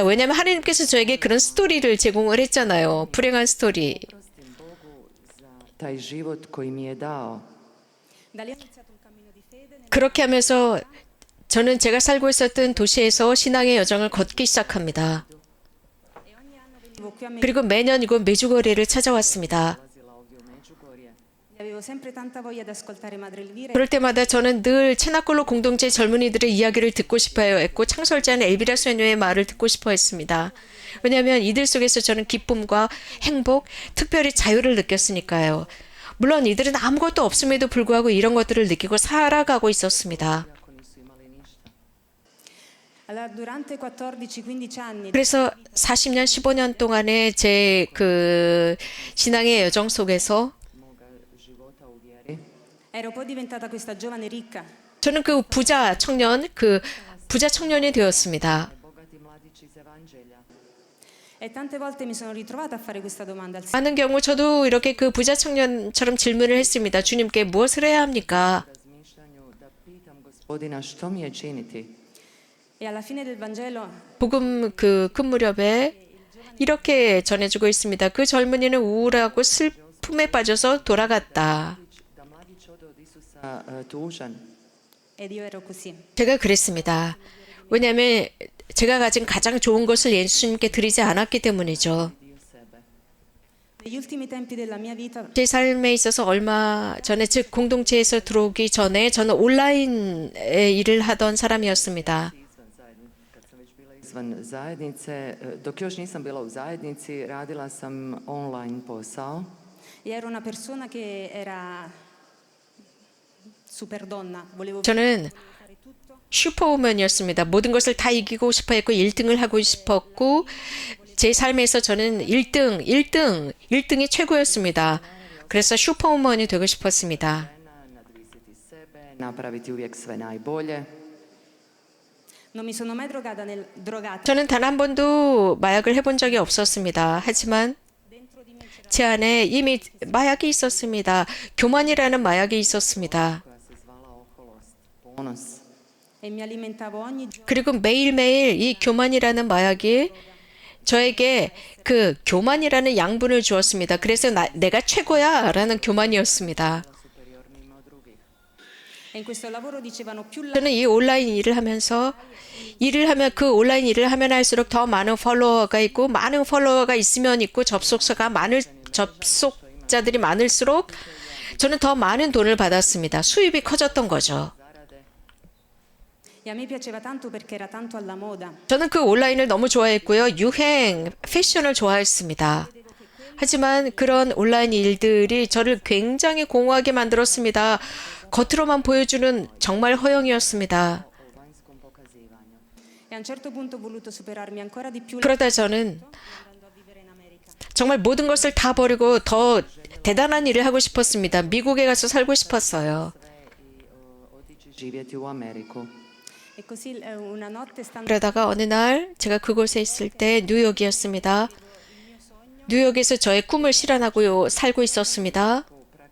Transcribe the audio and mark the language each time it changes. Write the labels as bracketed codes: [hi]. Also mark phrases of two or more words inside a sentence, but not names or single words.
[ko] 왜냐하면 하느님께서 저에게 그런 스토리를 제공을 했잖아요. 불행한 스토리. [hr] Taj život koji mi je dao. [it] da lì ho iniziato un cammino di fede [ko] 그렇게 하면서 저는 제가 살고 있었던 도시에서 신앙의 여정을 걷기 시작합니다. [it] venivo qui a me [ko] 그리고 매년 이곳 메주거리를 찾아왔습니다. [it] avevo sempre tanta voglia di ascoltare Madre Elvira [ko] 그럴 때마다 저는 늘 체나콜로 공동체 젊은이들의 이야기를 듣고 싶어야 했고 창설자인 엘비라 수녀의 말을 듣고 싶어 했습니다. 왜냐하면 이들 속에서 저는 기쁨과 행복, 특별히 자유를 느꼈으니까요. 물론 이들은 아무것도 없음에도 불구하고 이런 것들을 느끼고 살아가고 있었습니다. [it] allora durante 14-15 anni [ko] 그래서 40년, 15년 동안의 제 그 신앙의 여정 속에서 [it] ero poi diventata questa giovane ricca [ko] 저는 그 부자 청년이 되었습니다. [hr] Bogati mladić iz evanđelja. [it] e tante volte mi sono ritrovata a fare questa domanda al Signore. [ko] 많은 경우 저도 이렇게 그 부자 청년처럼 질문을 했습니다. 주님께 무엇을 해야 합니까? [hr] Razmišljanju da pitam Gospodina što mi je činiti. [it] E alla fine del Vangelo [ko] 복음 그 끝무렵에 이렇게 전해주고 있습니다. 그 젊은이는 우울하고 슬픔에 빠져서 돌아갔다. [hr] Da mladić ode od Isusa tužan. [it] ed io ero così. [ko] 제가 그랬습니다. 왜냐하면 제가 가진 가장 좋은 것을 예수님께 드리지 않았기 때문이죠. [it] Negli ultimi tempi della mia vita [ko] 제 삶에 있어서 얼마 전에 즉 공동체에서 들어오기 전에 저는 온라인에 일을 하던 사람이었습니다. [hr] Kad sam već bila izvan zajednice, dok još nisam bila u zajednici, radila sam online posao. [it] e ero una persona che era super donna, volevo [ko] 저는 [it] fare tutto. [ko] 슈퍼우먼이었습니다. 모든 것을 다 이기고 싶어 했고 1등을 하고 싶었고 제 삶에서 저는 1등이 최고였습니다. 그래서 슈퍼우먼이 되고 싶었습니다. [hr] Nadvisiti sebe, napraviti uvijek sve najbolje. [it] Non mi sono mai drogata. [ko] 저는 단 한 번도 마약을 해본 적이 없었습니다. 하지만 제 안에 이미 마약이 있었습니다. 교만이라는 마약이 있었습니다. [hr] Koja se zvala oholost, ponos. [it] E mi alimentavo ogni giorno [ko] 그리고 매일매일 이 교만이라는 마약이 저에게 그 교만이라는 양분을 주었습니다. 그래서 내가 최고야 라는 교만이었습니다. [it] e in questo lavoro dicevano più la [ko] 저는 이 온라인 일을 하면서 그 온라인 일을 하면 할수록 더 많은 팔로워가 있고 많은 팔로워가 있으면 있고 접속자들이 많을수록 저는 더 많은 돈을 받았습니다. 수입이 커졌던 거죠. [it] e a me piaceva tanto perché era tanto alla moda. [ko] 저는 그 온라인을 너무 좋아했고요. 유행, 패션을 좋아했습니다. 하지만 그런 온라인 일들이 저를 굉장히 공허하게 만들었습니다. 겉으로만 보여주는 정말 허영이었습니다. [hr] Vanjskom pokazivanju. [it] E a un certo punto ho voluto superarmi ancora di più [ko] 그러다 저는 [it] andando a vivere in America. [ko] 정말 모든 것을 다 버리고 더 대단한 일을 하고 싶었습니다. 미국에 가서 살고 싶었어요. [hr] Otići živjeti u Ameriku. [it] E così una notte stando [ko] 그러다가 어느 날 제가 그곳에 있을 때 뉴욕이었습니다. 뉴욕에서 저의 꿈을 실현하고 살고 있었습니다.